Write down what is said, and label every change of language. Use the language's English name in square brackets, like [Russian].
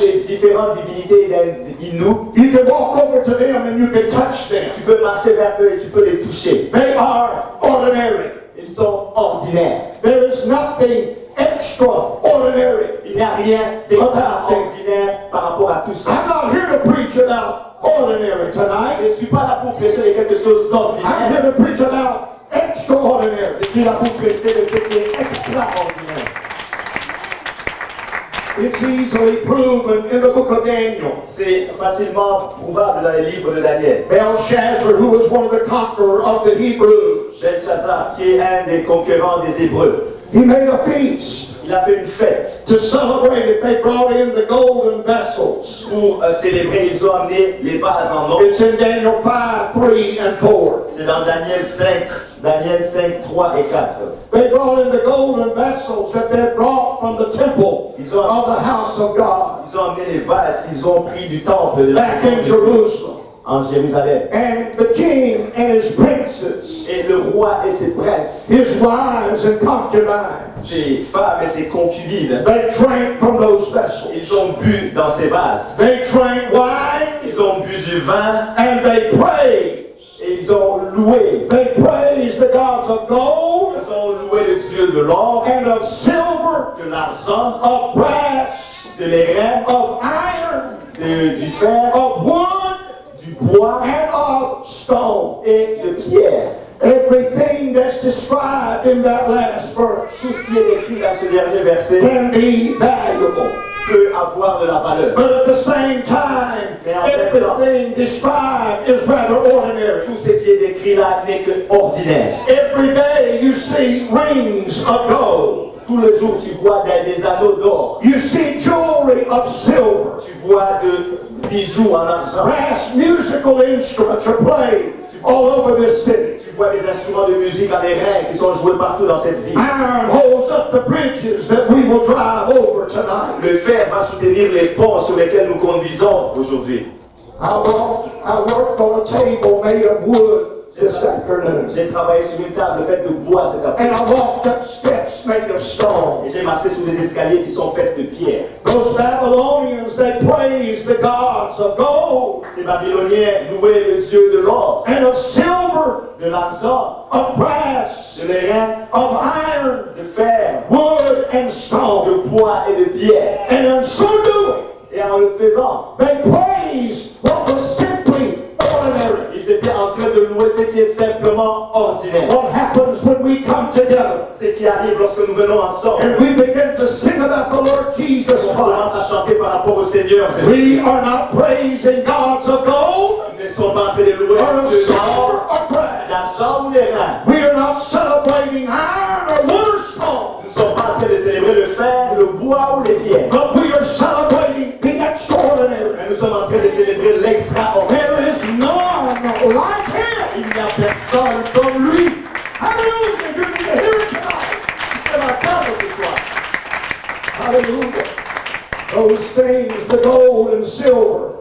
[French] les différentes divinités hindoues. [English] You can walk over to them and you can touch them. [French] Tu peux marcher vers eux et tu peux les toucher. [English] They are ordinary. [French] Ils sont ordinaires. [English] There is nothing extraordinary. [French] Il n'y a rien d'extraordinaire par rapport à tout ça. [English] I'm not here to preach about ordinary tonight. [French] Je ne suis pas là pour prêcher de quelque chose [English] I'm [French] d'ordinaire. [English] here to preach about extraordinary. [French] Je suis là pour prêcher de ce qui est extraordinaire. [English] It's easily proven in the book of Daniel. [French] C'est facilement prouvable dans les livres de Daniel. [English] Belshazzar, who was one of the conquerors of the Hebrews, [French] Belshazzar, qui est un des conquérants des Hébreux, [English] he made a feast. [French] il a fait une fête. [English] To celebrate it, they brought in the golden vessels. [French] Pour célébrer, ils ont amené les vases en or. [English] It's in Daniel 5, 3, and 4. [French] C'est dans Daniel 5, 3 et 4. [English] They brought in the golden vessels that they brought from the temple [French] Ils ont, [English] of the house of God [French] ils ont amené les vases qu'ils ont pris du temple de la [English] back in Jerusalem. [French] en Jérusalem. [English] And the king and his princes, [French] Et le roi et ses princes, [English] his wives and concubines, [French] ses femmes et ses concubines, [English] they drank from those vessels. [French] ils ont bu dans ces vases. [English] They drank wine [French] Ils ont bu du vin [English] and they prayed. [French] et ils ont loué. [English] They praised the gods of gold [French] Ils ont loué le Dieu de l'or, [English] and of silver, [French] de l'argent, [English] of brass, [French] de l'airain, [English] of iron, [French] du fer, [English] of wood, [French] du bois [English] and of stone. [French] et de pierre. [English] Everything that's described in that last verse [French] Tout ce qui est écrit dans ce dernier verset [English] can be valuable. [French] peut avoir de la valeur. [English] But at the same time, everything described is rather ordinary. [French] Tout ce qui est décrit là n'est que ordinaire. [English] Every day you see rings of gold. [French] Tous Tous les jours, tu vois des anneaux d'or. [English] You see jewelry of silver. [French] Tu vois de bijoux en argent. [English] Brass musical instruments are played all over this city. [French] Tu vois des instruments de musique en airain qui sont joués partout dans cette ville. [English] Iron holds up the bridges that we will drive over tonight. [French] Le fer va soutenir les ponts sur lesquels nous conduisons aujourd'hui. [English] I worked on a table made of wood this afternoon. [French] J'ai travaillé sur une table faite de bois cet [English] And [French] après-midi. [English] I walked up steps made of stone. [French] Et j'ai marché sur des escaliers qui sont faits de pierre. [English] Those Babylonians, they praised the gods of gold [French] Ces Babyloniens louaient le Dieu de l'or, [English] and of silver, [French] de l'argent, [English] of brass, [French] de l'airain, [English] of iron, [French] de fer, [English] wood, and stone. [French] de bois et de pierre. [English] And in so doing, [French] Et en le faisant, [English] they praised what was simply ordinary. [French] ils étaient en train de louer ce qui est simplement ordinaire. [English] What happens when we come together [French] Ce qui arrive lorsque nous venons ensemble. [English] and we begin to sing about the Lord Jesus [French] On commence [English] Christ? [French] à chanter par rapport au Seigneur. [English] We are not praising gods of gold [French] Nous ne sommes pas en train de louer [English] or of [French] Dieu [English] silver [French] d'or, [English] or brass. [French] d'argent ou d'airain. [English] We are not celebrating iron or wood or stone, [French] Nous ne sommes pas en train de célébrer le fer, le bois ou les pierres. [English] but we are celebrating the extraordinary. [French] Mais nous sommes en train de célébrer l'extraordinaire. [English] There is none like him. [French] Il n'y a personne comme lui. [English] Hallelujah. You need to hear it tonight. [French] C'est ma table ce soir. [English] Hallelujah. Those things, the gold and silver,